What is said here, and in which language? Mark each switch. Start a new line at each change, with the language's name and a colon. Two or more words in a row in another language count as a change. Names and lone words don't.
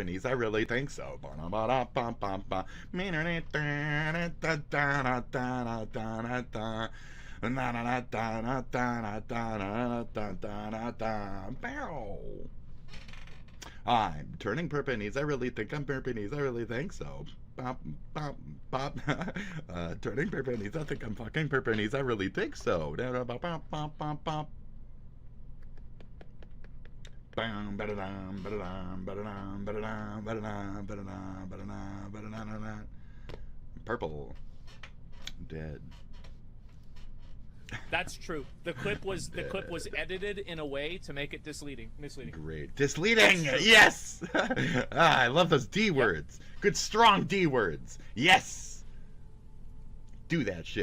English: I really think so. I'm turning purpanese. I really think I'm purpanese. I really think so. Bop, bop, bop. Turning purpanese. I think I'm fucking purpanese. I really think so. Bop, bop, bop, bop, bop. Bam, ba-da-dum, ba-da-dum, ba-da-dum, ba-da-dum, ba-da-dum, ba-da-dum, ba-da-dum, ba-da-dum. Purple. Dead. That's true. The clip was edited in a way to make it misleading. Great. Misleading! Yes! I love those D words. Good strong D words. Yes! Do that shit.